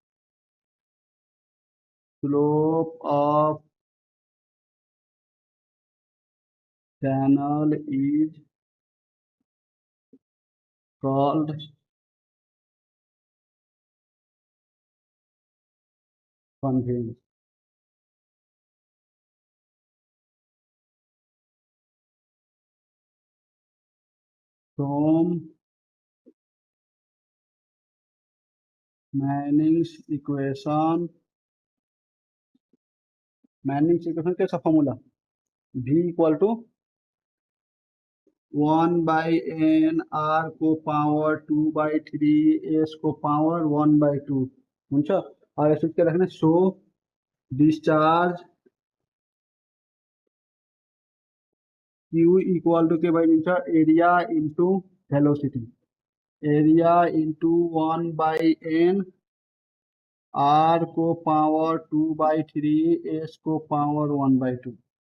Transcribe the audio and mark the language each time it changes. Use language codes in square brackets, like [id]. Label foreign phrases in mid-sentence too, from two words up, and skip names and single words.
[en] slope of channel is called conveyance. From Manning's equation कैसा formula v equal to [ne] 1/n r को पावर 2/3 s को पावर 1/2 हुन्छ अब यसो के राख्ने [en] so discharge q equal to [ne] के भइदिन्छ [en] area into velocity area into 1/n r को पावर 2/3 s को पावर 1/2